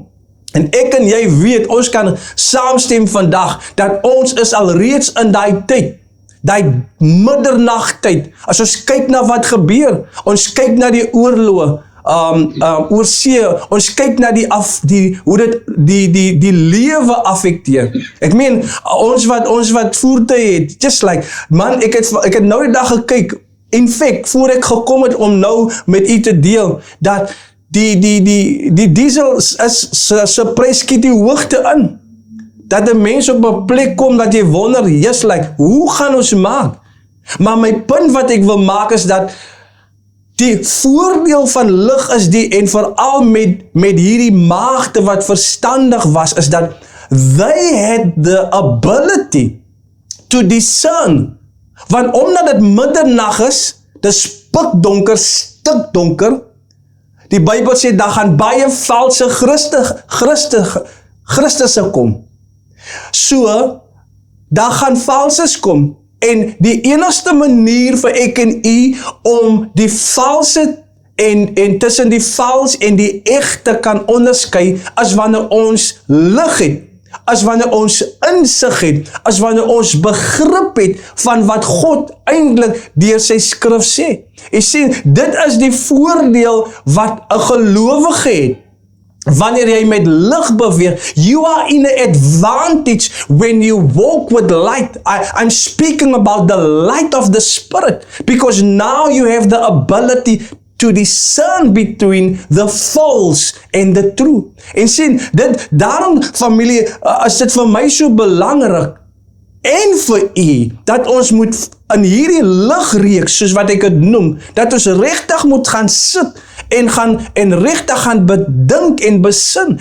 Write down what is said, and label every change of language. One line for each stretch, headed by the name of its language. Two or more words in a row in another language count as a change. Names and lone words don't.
Afrikaans: En ek en jy weet, ons kan saamstem vandag, dat ons is al reeds in die tyd, die middernagtyd. As ons kyk na wat gebeur, ons kyk na die oorlog, oor see, ons kyk na hoe dit die lewe affekteer. Ek meen, ons wat voertuie het,
English: just like,
Afrikaans: man, ek het nou die dag gekyk,
English: in fact,
Afrikaans: voor ek gekom het om nou met u te deel, dat die diesel se prys skiet die hoogte in. Dat die mens op 'n plek kom dat jy wonder,
English: just like,
Afrikaans: hoe gaan ons maak? Maar my punt wat ek wil maak is dat die voordeel van lig is en veral met hierdie maagde wat verstandig was, is dat
English: they had the ability to discern.
Afrikaans: Want omdat dit middernag is, dis pikdonker, stikdonker, die Bybel sê, daar gaan baie valse Christusse kom. So, daar gaan valses kom, en die enigste manier vir ek en u om die valse en tussen die vals en die egte kan onderskei, as wanneer ons lig het, as wanneer ons insig het, as wanneer ons begrip het van wat God eintlik deur sy skrif sê. Jy sien, dit is die voordeel wat 'n gelowige het. Wanneer jy met lig beweeg,
English: you are in an advantage when you walk with light. I'm speaking about the light of the Spirit, because now you have the ability to discern between the false and the true.
Afrikaans: En sien, daarom familie, is dit vir my so belangrik, en vir u, dat ons moet in hierdie ligreeks, soos wat ek het noem, dat ons regtig moet gaan sit, en regtig gaan bedink en besin.